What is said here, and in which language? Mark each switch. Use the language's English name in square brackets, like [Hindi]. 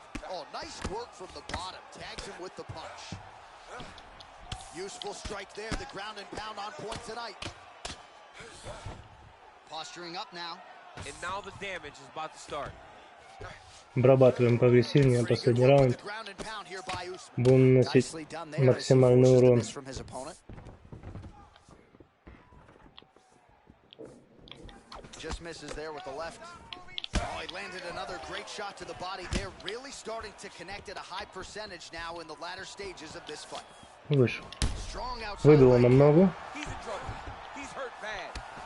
[English] Oh, nice work from the bottom. Tags him with the punch. Useful strike there. The ground and pound on point tonight. Posturing up now. And now the damage is about to start. [Russian] Обрабатываем поагрессивнее последний раунд. Будем наносить максимальный урон. [English] Just misses there with the left. Oh, he landed another great shot to the body there. Really starting to connect at a high percentage now in the latter stages of this fight. [Russian] Вышел. [English] Strong outside [Russian] Выбило [English] right. [Russian] намного. [English] He's in trouble. He's hurt bad.